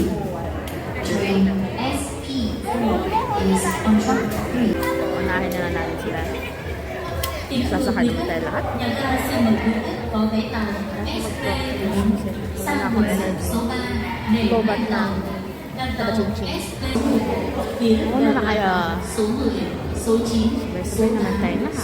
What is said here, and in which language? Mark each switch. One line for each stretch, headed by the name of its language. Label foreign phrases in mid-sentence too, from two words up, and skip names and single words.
English: Train SP4 is on track 3.
Filipino: Unahin na natin sila. Sasakay na tayo lahat.
Vietnamese: Nhà ga xin mời quý khách có vé tàu SP4 sang đường sắt số 3 để
Filipino: Lobat
Vietnamese: lên tàu. Đoàn tàu
Filipino: Taga-ching-ching.
Vietnamese: SP4 phía
Filipino: Ano na kaya?
Vietnamese: số 10, số 9, số
Filipino: Sabay naman
Vietnamese: 8,
Filipino: tayo lahat.